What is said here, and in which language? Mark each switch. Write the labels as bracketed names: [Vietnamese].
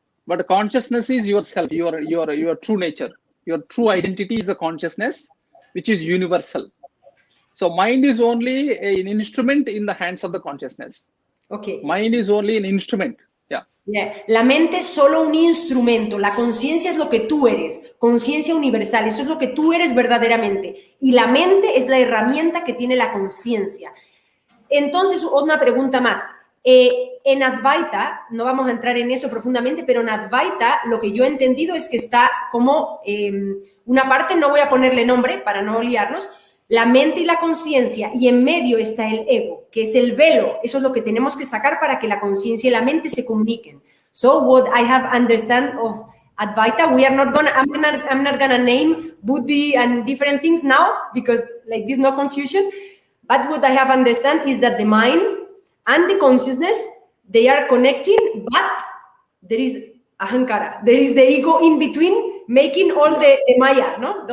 [English] But consciousness is yourself, your true nature. Your true identity is the consciousness, which is universal. So mind is only an instrument in the hands of the consciousness. Okay. Mind is only an instrument. Yeah. Yeah. [Spanish] La mente es solo un instrumento, la conciencia es lo que tú eres, conciencia universal, eso es lo que tú eres verdaderamente. Y la mente es la herramienta que tiene la conciencia. Entonces, una pregunta más. En Advaita, no vamos a entrar en eso profundamente, pero en Advaita lo que yo he entendido es que está como una parte, no voy a ponerle nombre para no liarnos, la mente y la conciencia, y en medio está el ego, que es el velo. Eso es lo que tenemos que sacar para que la conciencia y la mente se comuniquen. [English] So what I have understand of Advaita, I'm not gonna name Buddhi and different things now, because like this no confusion, but what I have understand is that the mind and the consciousness, they are connecting, but there is ahankara, there is the ego in between, making all the maya, no?